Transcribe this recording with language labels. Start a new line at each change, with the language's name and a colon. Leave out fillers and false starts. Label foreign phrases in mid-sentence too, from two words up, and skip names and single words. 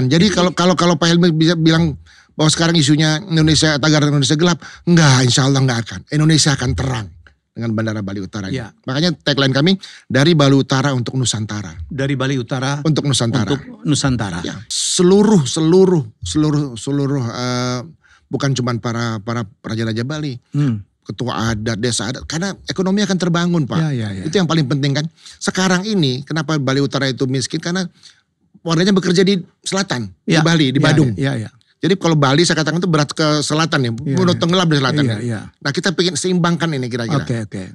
Indonesian: Jadi kalau Pak Helmi bisa bilang bahwa sekarang isunya Indonesia, tagar Indonesia gelap, enggak,
Arabic: insya Allah
Indonesian: enggak akan. Indonesia akan terang dengan Bandara Bali Utara. Ya. Makanya tagline kami, dari Bali Utara untuk Nusantara. Dari Bali Utara untuk Nusantara. Untuk Nusantara. Ya. Seluruh bukan cuma para raja-raja Bali. Ketua adat, desa adat, karena ekonomi akan terbangun Pak. Ya. Itu yang paling penting kan. Sekarang ini kenapa Bali Utara itu miskin, karena warganya bekerja di selatan, di Bali, di Badung. Iya. Jadi kalau Bali saya katakan itu berat ke selatan ya, udah tenggelam di selatan. Iya. Nah kita pengen seimbangkan ini kira-kira. Oke.